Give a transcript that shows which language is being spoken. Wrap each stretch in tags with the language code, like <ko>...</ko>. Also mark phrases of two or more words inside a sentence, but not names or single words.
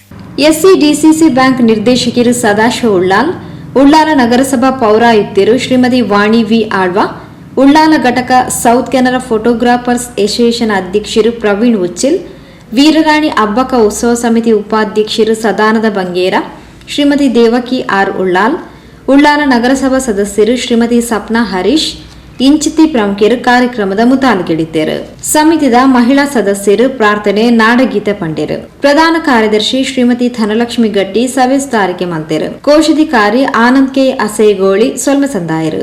<tcy>ಎಸ್ಸಿಡಿಸಿಸಿ ಬ್ಯಾಂಕ್ ನಿರ್ದೇಶಕರು ಸದಾಶಿವ ಉಳ್ಳಾಲ್, ಉಳ್ಳಾಲ ನಗರಸಭಾ ಪೌರಾಯುಕ್ತರು ಶ್ರೀಮತಿ ವಾಣಿ ವಿ ಆಳ್ವಾ, ಉಳ್ಳಾಲ ಘಟಕ ಸೌತ್ ಕೆನರಾ ಫೋಟೋಗ್ರಾಫರ್ಸ್ ಅಸೋಸಿಯೇಷನ್ ಅಧ್ಯಕ್ಷರು ಪ್ರವೀಣ್ ಉಚ್ಚಿಲ್, ವೀರರಾಣಿ ಹಬ್ಬಕ ಉತ್ಸವ ಸಮಿತಿ ಉಪಾಧ್ಯಕ್ಷರು ಸದಾನಂದ ಬಂಗೇರ, ಶ್ರೀಮತಿ ದೇವಕಿ ಆರ್ ಉಳ್ಳಾಲ್, ಉಳ್ಳಾಲ ನಗರಸಭಾ ಸದಸ್ಯರು ಶ್ರೀಮತಿ ಸಪ್ನಾ ಹರೀಶ್, ಇಂಚಿತಿ ಪ್ರಮುಖರು ಕಾರ್ಯಕ್ರಮದ ಮುತಾಲಿಗೆಡಿದ್ದರು. ಸಮಿತಿದ ಮಹಿಳಾ ಸದಸ್ಯರು ಪ್ರಾರ್ಥನೆ ನಾಡಗೀತೆ ಪಂಡಿರು. ಪ್ರಧಾನ ಕಾರ್ಯದರ್ಶಿ ಶ್ರೀಮತಿ ಧನಲಕ್ಷ್ಮಿ ಗಟ್ಟಿ ಸವಿಸ್ತಾರಿಕೆ ಮಂತೆರು. ಕೋಶಾಧಿಕಾರಿ ಆನಂದ್ ಕೆ ಅಸೇಗೋಳಿ ಸೊಲ್ಮ ಸಂದಾಯರು.</tcy>